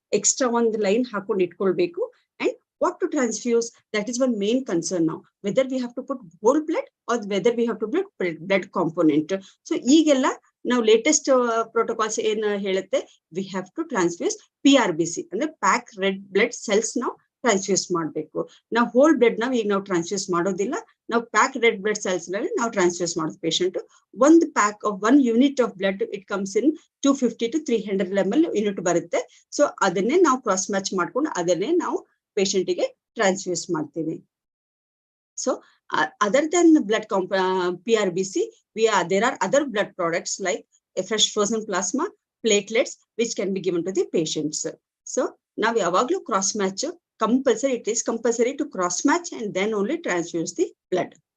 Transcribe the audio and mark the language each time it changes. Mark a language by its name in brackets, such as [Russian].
[Kannada] Extra ಒಂದು line ಹಾಕೊಂಡು ಇಟ್ಕೊಳ್ಬೇಕು. [English] And what to transfuse, that is one main concern now. Whether we have to put whole blood or whether we have to put blood component. [Kannada] So ಈಗೆಲ್ಲ ನಾವು latest protocols ಏನ್ ಹೇಳುತ್ತೆ, [English] we have to transfuse PRBC [Kannada] ಅಂದ್ರೆ pack red blood cells ನಾವು transfuse ಮಾಡಬೇಕು. ನಾವು whole blood ನಾವು ಈಗ ನಾವು ಟ್ರಾನ್ಸ್ಫ್ಯೂಸ್ ಮಾಡೋದಿಲ್ಲ. ನಾವು ಪ್ಯಾಕ್ ರೆಡ್ ಬ್ಲಡ್ ಸೆಲ್ಸ್ ನಲ್ಲಿ ನಾವು ಟ್ರಾನ್ಸ್ಫ್ಯೂಸ್ ಮಾಡೋದು. ಪೇಷಂಟ್ ಒಂದು pack of 1 unit of blood [English] it comes in [Kannada] 250 to 300 ml unit ಬರುತ್ತೆ. ಸೊ ಅದನ್ನೇ ನಾವು ಕ್ರಾಸ್ ಮ್ಯಾಚ್ ಮಾಡ್ಕೊಂಡು ಅದನ್ನೇ ನಾವು ಪೇಷಂಟಿಗೆ ಟ್ರಾನ್ಸ್ಫ್ಯೂಸ್ ಮಾಡ್ತೀವಿ. [English] So other than the blood PRBC, there are other blood products like a fresh frozen plasma, platelets, which can be given to the patients. So now we have cross match compulsory. It is compulsory to cross match and then only transfuse the blood.